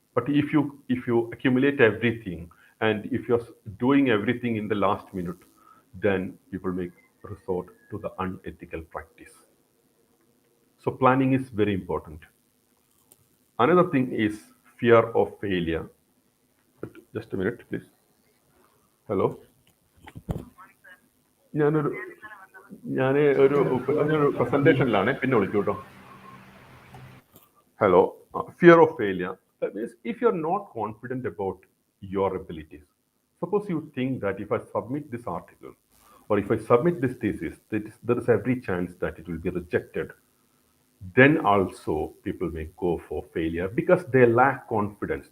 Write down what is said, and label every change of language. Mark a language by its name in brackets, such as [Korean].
[English] But if you accumulate everything and if you're doing everything in the last minute, then people may resort to the unethical practice. So planning is very important. Another thing is fear of failure. But just a minute, please. Hello. [Malayalam] ഞാനൊരു ഞാൻ ഒരു പ്രസന്റേഷനിലാണ്, പിന്നെ വിളിക്കൂ കേട്ടോ. [English] Hello. Fear of failure. That means if you're not confident about your abilities, suppose you think that if I submit this article or if I submit this thesis, there is every chance that it will be rejected, then also people may go for failure because they lack confidence.